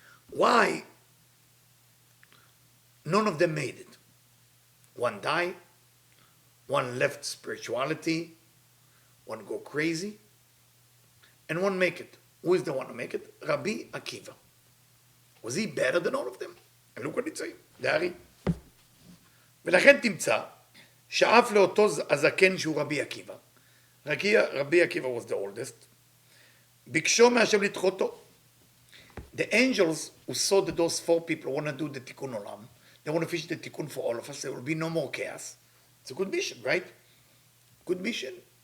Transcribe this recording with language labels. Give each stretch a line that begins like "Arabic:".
English: Why none of them made it? One died, one left spirituality, one go crazy, and one make it. Who is the one who make it? Rabbi Akiva. Was he better than all of them? And look what it says, דארי.
Hebrew: ולכן תמצא שאף לאותו הזקן שהוא רבי עקיבא.
English: רבי עקיבא was the oldest.
Hebrew: ביקשו מהשם לדחותו.
English: The angels who saw that those 4 people want to do the tikkun olam, they want to finish the tikkun for all of us, there will be no more chaos. It's a good mission, right? Good mission.